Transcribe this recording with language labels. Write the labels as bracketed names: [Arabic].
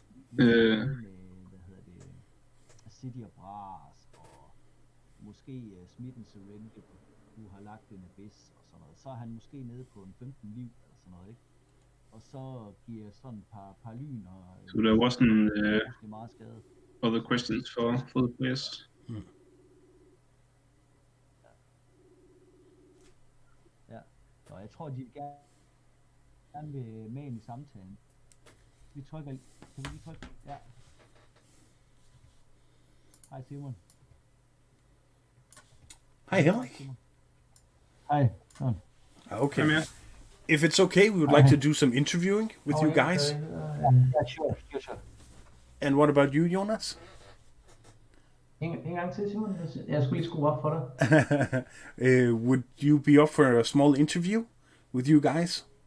[Danish] med, hvad hedder det, City of Brass, og måske Smitten Surrender, du har lagt en Abyss og sådan noget. Så er han måske nede på en 15 liv eller sådan noget, ikke? Og så giver sådan et par lyn og... [English] So there wasn't [Danish] måske meget skade. [English] other questions for the players. [Danish] Ja, og jeg tror, de gerne vil med ind i samtalen. Vi trykker, kan vi lige trykke? Ja. Hej Simon. [English] Hi, Henrik. [Danish] Hej. Sådan. Okay. [English] Come here. If it's okay, we would like to do some interviewing with you guys. [Danish] Ja, sure. [English] And what about you, Jonas? [Danish] En gang til, Simon. Jeg skulle lige skrue op for dig. [English] Would you be up for a small interview with you guys?